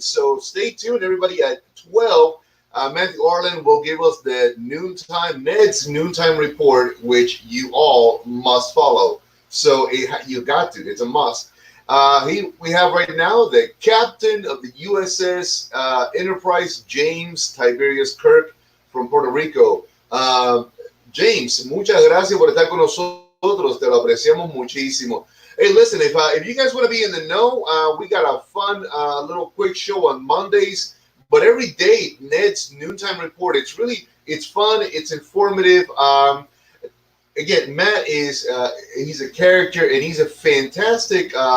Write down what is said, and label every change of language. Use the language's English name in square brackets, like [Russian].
[English] So stay tuned, everybody, at 12. Matthew Arlen will give us the Ned's noontime report, which you all must follow. So you got to. It's a must. We have right now the captain of the USS Enterprise, James Tiberius Kirk from Puerto Rico. [Spanish] James, muchas gracias por estar con nosotros. Te lo apreciamos muchísimo. [English] Hey, listen, if you guys want to be in the know, we got a fun little quick show on Mondays. But every day, Ned's noontime report. It's fun. It's informative. Again, Matt he's a character and he's a fantastic.